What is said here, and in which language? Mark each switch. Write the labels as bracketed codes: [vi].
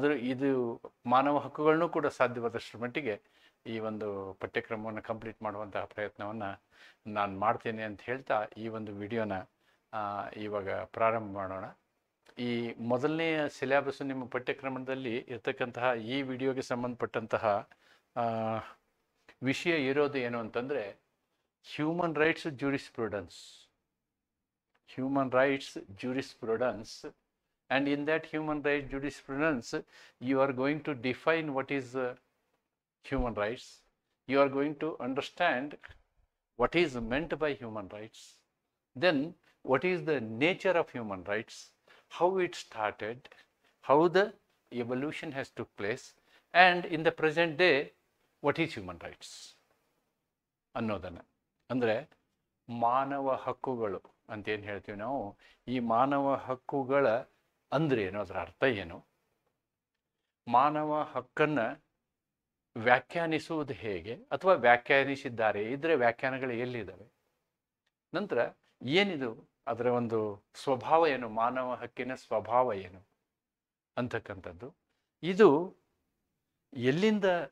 [kn] ಇದು ಮಾನವ ಹಕ್ಕುಗಳನ್ನೂ ಕೂಡ ಸಾಧ್ಯವಾದಷ್ಟರ ಮಟ್ಟಿಗೆ ಈ ಒಂದು ಪಠ್ಯಕ್ರಮವನ್ನು ಕಂಪ್ಲೀಟ್ ಮಾಡುವಂತಹ ಪ್ರಯತ್ನವನ್ನು ನಾನು ಮಾಡ್ತೇನೆ ಅಂತ ಹೇಳ್ತಾ ಈ ಒಂದು ವಿಡಿಯೋನ ಇವಾಗ ಪ್ರಾರಂಭ ಮಾಡೋಣ. ಈ ಮೊದಲನೆಯ ಸಿಲೆಬಸ್ ನಿಮ್ಮ ಪಠ್ಯಕ್ರಮದಲ್ಲಿ ಇರ್ತಕ್ಕಂತಹ ಈ ವಿಡಿಯೋಗೆ ಸಂಬಂಧಪಟ್ಟಂತಹ ವಿಷಯ ಇರೋದು ಏನು ಅಂತಂದರೆ human rights jurisprudence. Human rights jurisprudence. [en] And in that human rights jurisprudence, you are going to define what is human rights. You are going to understand what is meant by human rights. Then, what is the nature of human rights, how it started, how the evolution has took place, and in the present day, what is human rights. [kn] ಅನ್ನೋದನ್ನು ಅಂದರೆ ಮಾನವ ಹಕ್ಕುಗಳು ಅಂತೇನು ಹೇಳ್ತೀವಿ ನಾವು. ಈ ಮಾನವ ಹಕ್ಕುಗಳ ಅಂದರೆ ಏನು, ಅದರ ಅರ್ಥ ಏನು, ಮಾನವ ಹಕ್ಕನ್ನು ವ್ಯಾಖ್ಯಾನಿಸುವುದು ಹೇಗೆ ಅಥವಾ ವ್ಯಾಖ್ಯಾನಿಸಿದ್ದಾರೆ ಇದ್ರೆ ವ್ಯಾಖ್ಯಾನಗಳು ಎಲ್ಲಿದ್ದಾವೆ, ನಂತರ ಏನಿದು ಅದರ ಒಂದು ಸ್ವಭಾವ ಏನು, ಮಾನವ ಹಕ್ಕಿನ ಸ್ವಭಾವ ಏನು ಅಂತಕ್ಕಂಥದ್ದು, ಇದು ಎಲ್ಲಿಂದ